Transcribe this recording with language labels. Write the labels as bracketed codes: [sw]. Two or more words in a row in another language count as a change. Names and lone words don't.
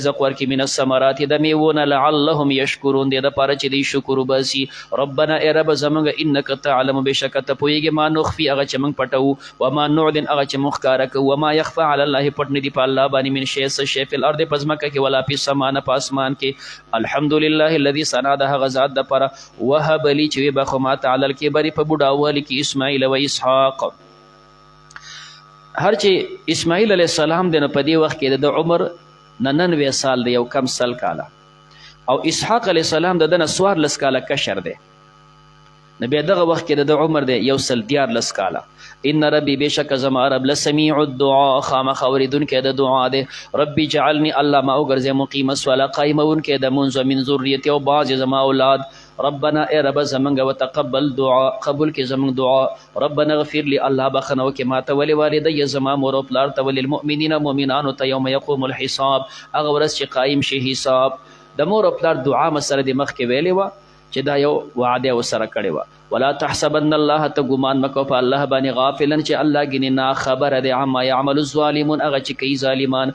[ps] رزق ورکړي [ar] من الثمرات [ps] د میوونه [ar] لعلهم یشکرون [ps] دی دپاره چې دوی شکر وباسي ربنا ای رب زموږ [ar] انک تعلم [ps] بېشکه ته پوهېږې [ar] ما نخفي [ps] هغه چې موږ پټوو [ar] وما نعلن [ps] هغه چې موږ ښکاره کوو [ar] وما یخفى علی الله [ps] پټ نه دي په الله باندې [ar] من شی [ps] څه شی [ar] فی الارض [ps] په ځمکه کې [ar] ولا فی السما [ps] نه په اسمان کې [ar] الحمدلله الذي [ps] ثنا د هغه ذات دپاره [ar] وهب لي [ps] چې ویې بخو ماته [ar] علی الکبر [ps] په بوډاوالي کې اسماعیل و اسحاق هر چې اسماعیل [ar] علیه السلام [ps] دی نو په دې وخت کې د عمر 99 سال دی یو کم سل کاله او اسحاق [ar] علیه السلام [ps] د ده نه 14 کاله کشر دی نو بیا دغه وخت کې د عمر دی 114 کاله. [ar] ان ربي [ps] بشک زما رب [ar] لسمیع الدعاء [ps] خامخ اوریدونکی د دعا دی. [ar] ربي جعلني [ps] الله ما وګرځې [ar] مقیم الصلاة [ps] قایمونکی د منځ [ar] من ذریتي [ps] او بعض زما اولاد. ربنا ای رب زمنګ [ar] وتقبل دعا [ps] قبول کې زمنګ دعا. [ar] ربنا اغفر لي [ps] الله بخنو کې ماته [ar] ولي والدي [ps] زما مور او پلار ته وللمؤمنین مؤمنانو ته [ar] یوم یقوم الحساب [ps] هغه ورځ چې قایم شي حساب. د مور او پلار دعا مسله د مخکې ویلې وه چې دا یو وعده ورسره کړې وه. [ar] ولا تحسبن الله [ps] ته ګمان مکو په الله باندې غافلا چې الله ګینې نا خبره دی [ar] عما یعمل الظالمون [ps] هغه چې کوي ظالمان.